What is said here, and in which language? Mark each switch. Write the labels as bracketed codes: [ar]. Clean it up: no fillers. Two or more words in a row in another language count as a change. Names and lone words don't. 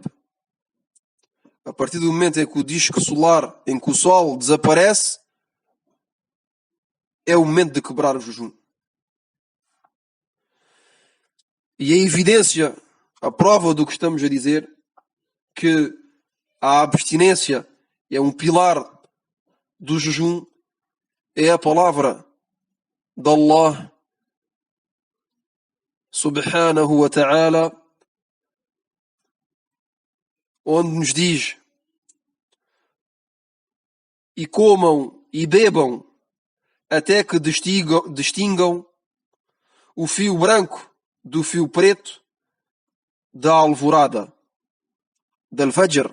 [pt] A partir do momento em que o disco solar, em que o sol desaparece, é o momento de quebrar o jejum. E a evidência, a prova do que estamos a dizer, que a abstinência é um pilar do jejum, é a palavra de Allah [ar] سبحانه وتعالى, [pt] onde nos diz: e comam e bebam até que distingam o fio branco do fio preto da alvorada, del Fajr.